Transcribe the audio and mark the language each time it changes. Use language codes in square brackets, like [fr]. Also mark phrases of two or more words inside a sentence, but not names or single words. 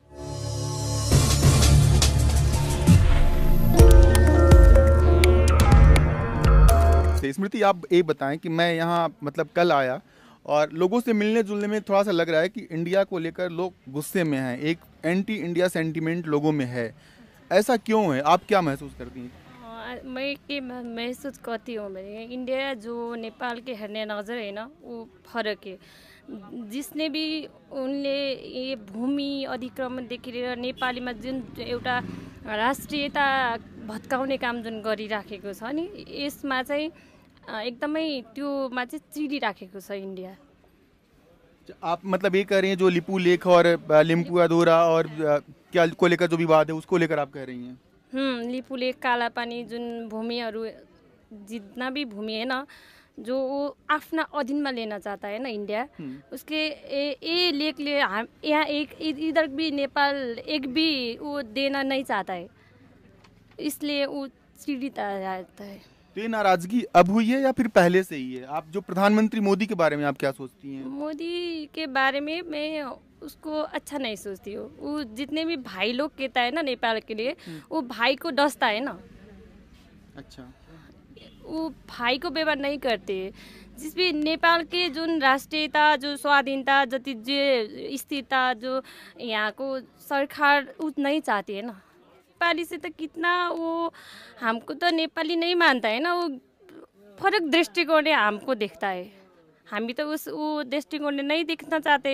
[hi] तो स्मृति, आप ये बताएं कि मैं यहाँ मतलब कल आया और लोगों से मिलने जुलने में थोड़ा सा लग रहा है कि इंडिया को लेकर लोग गुस्से में हैं, एक एंटी इंडिया सेंटीमेंट लोगों में है। ऐसा क्यों है? आप क्या महसूस करती हैं? मैं के महसूस करती हूँ मैं इंडिया जो नेपाल के [ne] हेर्ने नजर [hi] है ना वो फरक है। जिसने भी [ne] उनले ये भूमि अधिक्रमणदेखि लिएर नेपालीमा जुन एउटा राष्ट्रियता भत्काउने काम जुन गरिराखेको छ नि यसमा चाहिँ एकदमै त्योमा चाहिँ चिडिराखेको छ इन्डिया। [hi] आप मतलब ये कह रही हैं जो लिपू लेख और लिम्पुआ धोरा और क्या को लेकर जो विवाद है उसको लेकर आप कह रही हैं? लिपुले कालापानी जुन भूमिहरू जितना भी भूमि है ना जो वो आफ्ना अधीन में लेना चाहता है ना इंडिया उसके ये लेख ले हम यहाँ एक इधर भी नेपाल एक भी वो देना नहीं चाहता है इसलिए वो चिढ़ता रहता है। तो ये नाराजगी अब हुई है या फिर पहले से ही है? आप जो प्रधानमंत्री मोदी के बारे में आप क्या सोचती हैं? मोदी के बारे में मैं उसको अच्छा नहीं सोचती हूँ। वो जितने भी भाई लोग कहता है ना नेपाल के लिए वो भाई को डसता है ना। अच्छा, वो भाई को व्यवहार नहीं करते। जिस भी नेपाल के [ne] जुन राष्ट्रीयता [hi] जो स्वाधीनता जति जो स्थिरता जो यहाँ को सरकार उत नहीं चाहती है ना। नेपाली से तो कितना वो हमको तो नेपाली नहीं मानता है ना। वो फरक दृष्टिकोण हमको देखता है। हामी तो उस वो दृष्टिकोण नहीं देखना चाहते।